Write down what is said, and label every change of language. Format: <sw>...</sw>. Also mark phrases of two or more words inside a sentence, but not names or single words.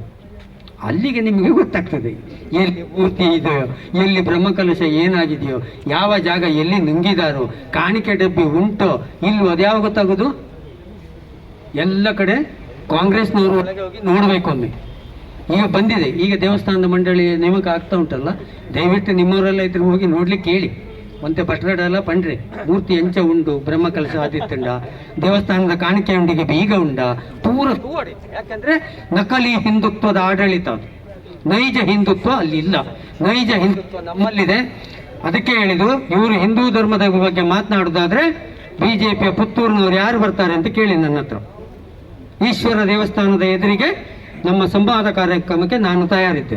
<kn>ಅಲ್ಲಿಗೆ ನಿಮಗೆ ಗೊತ್ತಾಗ್ತದೆ ಎಲ್ಲಿ ಮೂರ್ತಿ ಇದೆಯೋ, ಎಲ್ಲಿ ಬ್ರಹ್ಮಕಲಶ ಏನಾಗಿದೆಯೋ, ಯಾವ ಜಾಗ ಎಲ್ಲಿ ನುಂಗಿದಾರೋ, ಕಾಣಿಕೆ ಡಬ್ಬಿ ಉಂಟೋ ಇಲ್ಲೋ, ಅದು ಯಾವ ಗೊತ್ತಾಗೋದು? ಎಲ್ಲ ಕಡೆ ಕಾಂಗ್ರೆಸ್ನವರು ಒಳಗೆ ಹೋಗಿ ನೋಡಬೇಕು ಒಮ್ಮೆ. ಈಗ ಬಂದಿದೆ, ಈಗ ದೇವಸ್ಥಾನದ ಮಂಡಳಿ ನೇಮಕ ಆಗ್ತಾ ಉಂಟಲ್ಲ, ದಯವಿಟ್ಟು ನಿಮ್ಮವರೆಲ್ಲ ಇದ್ರೆ ಹೋಗಿ ನೋಡ್ಲಿಕ್ಕೆ ಹೇಳಿ.</kn> <tcy>ಒಂತೆ ಬಟ್ರಡೆಲ್ಲ ಪಂಡ್ರೆ ಮೂರ್ತಿ ಎಂಚ ಉಂಡು, ಬ್ರಹ್ಮಕಲಶ ಆದಿತ್ತುಂಡ, ದೇವಸ್ಥಾನದ ಕಾಣಿಕೆ ಉಂಡಿಗೆ ಬೀಗ ಉಂಡ, ಪೂರ ತೂವಡೆ.</tcy> <kn>ಯಾಕಂದ್ರೆ ನಕಲಿ ಹಿಂದುತ್ವದ ಆಡಳಿತ ಅದು. ನೈಜ ಹಿಂದುತ್ವ ಅಲ್ಲಿ ಇಲ್ಲ. ನೈಜ ಹಿಂದುತ್ವ ನಮ್ಮಲ್ಲಿದೆ. ಅದಕ್ಕೆ ಹೇಳಿದ್ದು, ಇವರು ಹಿಂದೂ ಧರ್ಮದ ಬಗ್ಗೆ ಮಾತನಾಡೋದಾದ್ರೆ ಬಿಜೆಪಿಯ ಪುತ್ತೂರಿನವರು ಯಾರು ಬರ್ತಾರೆ ಅಂತ ಕೇಳಿ ನನ್ನ ಹತ್ರ. ಈಶ್ವರ ದೇವಸ್ಥಾನದ ಎದುರಿಗೆ ನಮ್ಮ ಸಂವಾದ ಕಾರ್ಯಕ್ರಮಕ್ಕೆ ನಾನು ತಯಾರಿದ್ದೇನೆ.</kn>